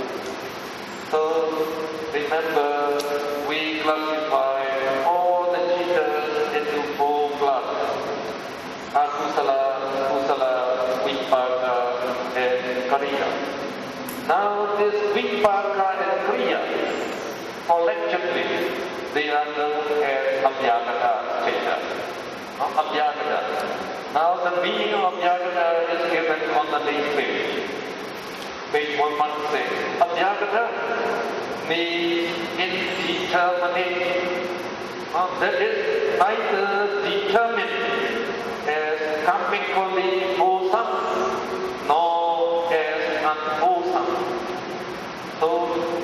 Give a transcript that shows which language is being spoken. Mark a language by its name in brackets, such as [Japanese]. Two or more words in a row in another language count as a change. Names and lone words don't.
[English] So remember, we classify all the chittas into 4 classes. [Pali] Akusala, Kusala, Vipaka, [English] and Kriya. Now this Vipaka and Kriya, collectively, they are known as [Pali] Abhyagata chitta. [English] Abhyagata. Now the meaning of Abhyagata is given on the next page. Page 116. Abhyagata means indeterminate. That is neither determined as karmically wholesome nor as unwholesome.